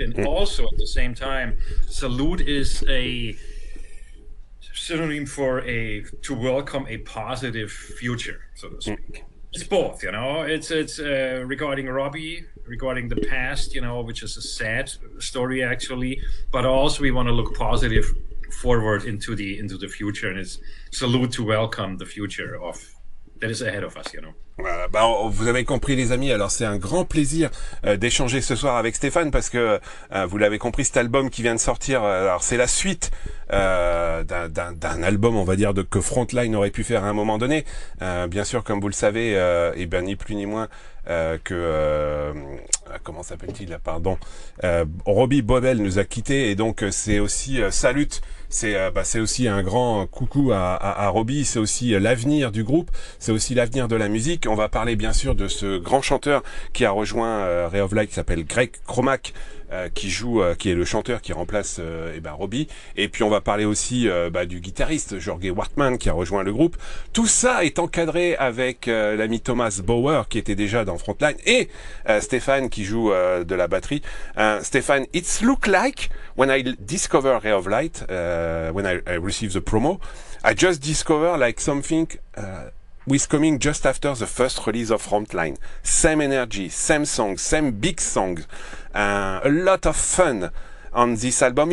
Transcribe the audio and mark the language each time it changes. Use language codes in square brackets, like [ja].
[en] And also at the same time, salute is a synonym for to welcome a positive future, so to speak. It's both, you know. It's regarding Robby, regarding the past, you know, which is a sad story actually, but also we want to look positive forward into the future, and it's salute to welcome the future that is ahead of us, you know. [fr] Voilà, vous avez compris les amis, alors c'est un grand plaisir d'échanger ce soir avec Stephan parce que vous l'avez compris, cet album qui vient de sortir, alors c'est la suite d'un album, on va dire, que Frontline aurait pu faire à un moment donné. Bien sûr, comme vous le savez, et ben ni plus ni moins que comment s'appelle-t-il là, pardon, Robby Boebel nous a quittés, et donc c'est aussi Salut. C'est aussi un grand coucou à Robby, c'est aussi l'avenir du groupe, c'est aussi l'avenir de la musique. On va parler bien sûr de ce grand chanteur qui a rejoint Ray of Light, qui s'appelle Gregg Cromack, qui est le chanteur qui remplace Robby. Et puis on va parler aussi du guitariste Jörg Wartmann qui a rejoint le groupe. Tout ça est encadré avec l'ami Thomas Bauer qui était déjà dans Frontline, et Stephan qui joue de la batterie. [en] Stephan, it's look like when I discover Ray of Light, when I receive the promo, I just discover like something with coming just after the first release of Frontline. Same energy, same songs, same big songs, a lot of fun on this album.